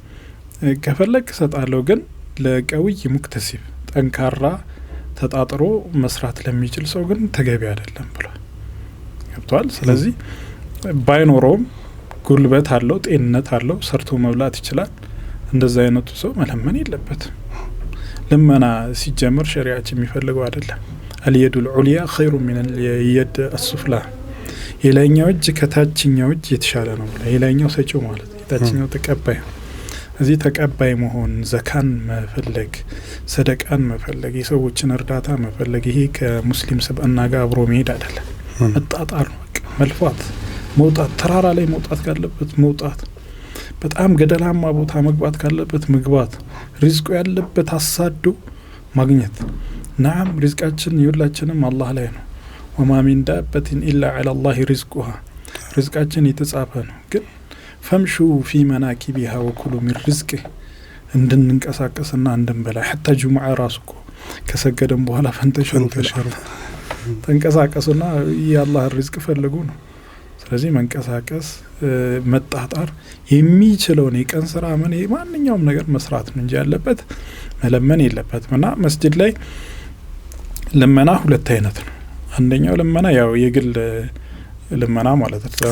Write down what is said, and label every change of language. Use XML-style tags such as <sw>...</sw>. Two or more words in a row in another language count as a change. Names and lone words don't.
<am>አዩትና ከፈለክ ሰጣለው ግን ለቀውይ ሙክተሲብ ጠንካራ ተጣጥሮ መስራት ለሚችል ሰው ግን ተገቢ አይደለም ብሏል። ገብቷል። ስለዚህ ባይኖረውም ጉልበት አለው ጤንነት አለው ሰርቶ መብላት ይችላል እንደዛ አይነቱ ሰው መለመን የለበትም። ለመና ሲጀመር ሸሪዓችን የሚፈልገው አይደለም።</am> <ar>اليد العليا خير من اليد السفلى</ar> <am>የላይኛው እጅ ከታችኛው እጅ የተሻለ ነው። የላይኛው ሰጪው ማለት የታችኛው ተቀባይ። እዚህ ተቀባይ መሆን ዘካን መፈለግ ሰደቃን መፈለግ የሰዎችን እርዳታ መፈለግ ይሄ ከሙስሊም ስብዕና ጋር አብሮ መሄድ አይደለም። መጣጣር ነው በቃ መልፋት መውጣት ተራራ ላይ መውጣት ካለበት መውጣት በጣም ገደላማ ቦታ መግባት ካለበት መግባት ሪዝቁ ያለበት አሳዶ ማግኘት። ናም ሪዝቃችን ይሁላችንም አላህ ላይ ነው።</am> <ar>وما من دابة إلا على الله رزقها</ar> <am>رزقاችን የተጻፈ ነው። ግን</am> <ar>فمشوا في مناكبها وكلوا من رزقه</ar> <am>እንድንንቀሳቀስና እንድንበላ</am> <ar>حتى جمعة</ar> <am>ራስኮ ከሰገደን በኋላ ፈንተሽሩ ተንቀሳቀሱና የአላህ ሪዝቅ ፈልጉ ነው። ስለዚህ መንቀሳቀስ መጣጣር የሚችለውን የቀን ስራ ምን ማንኛውም ነገር መስራት ነው እንጂ ያለበት መለመን የለበትም። እና መስጂድ ላይ ለመና ሁለት አይነት ነው። አንደኛው ለመና ያው የግል ለመና ማለት ነው።</am>